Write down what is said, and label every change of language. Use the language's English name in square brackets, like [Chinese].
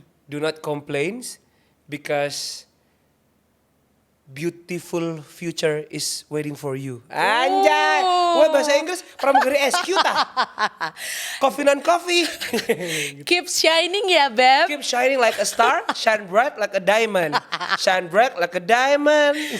[English] Do not complain because beautiful future is waiting for you. [Indonesian] Anjay. Wah bahasa Inggris pramugari SQ ta. [English] Coffee non coffee. Keep shining ya, Beb. Keep shining like a star, shine bright like a diamond. Shine bright like a diamond.